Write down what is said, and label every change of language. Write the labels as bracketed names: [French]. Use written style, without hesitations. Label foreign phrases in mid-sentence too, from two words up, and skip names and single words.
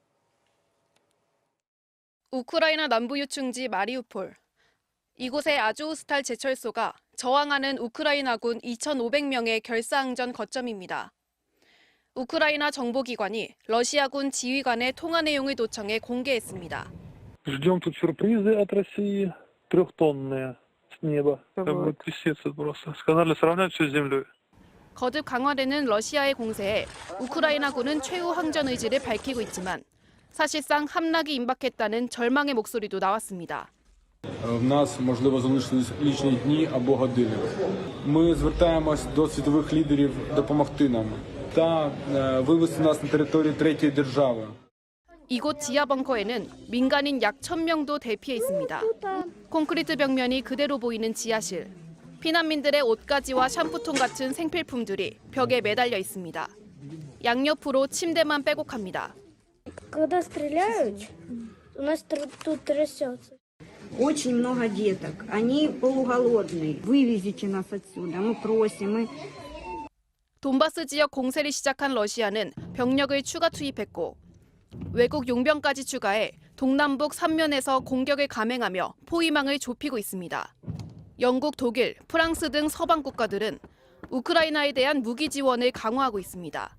[Korean] 우크라이나 남부 요충지 마리우폴. 이곳의 아조우스탈 제철소가 저항하는 우크라이나군 2,500명의 결사항전 거점입니다. 우크라이나 정보기관이 러시아군 지휘관의 통화 내용을 도청해 공개했습니다. [Russian] Ждем тут сюрпризы от России, 3-тонные с неба. Там будет трясется просто. Сказали сравнять все с землей. [Korean] 거듭 강화되는 러시아의 공세에 우크라이나군은 최후 항전 의지를 밝히고 있지만 사실상 함락이 임박했다는 절망의 목소리도 나왔습니다. [Ukrainian] В нас, можливо, залишились лічні дні або години. Ми звертаємось до світових лідерів допомогти нам та вивести нас на територію третьої держави. [Korean] 이곳 지하 벙커에는 민간인 약 1,000명도 대피해 있습니다. 콘크리트 벽면이 그대로 보이는 지하실. 피난민들의 옷가지와 샴푸통 같은 생필품들이 벽에 매달려 있습니다. 양옆으로 침대만 빼곡합니다. [Russian] Когда стреляют, у нас тут трясется. Очень много деток. Они полуголодные. Вывезите нас отсюда. Мы просим. [Korean] 돈바스 지역 공세를 시작한 러시아는 병력을 추가 투입했고 외국 용병까지 추가해 동남북 3면에서 공격을 감행하며 포위망을 좁히고 있습니다. 영국, 독일, 프랑스 등 서방 국가들은 우크라이나에 대한 무기 지원을 강화하고 있습니다.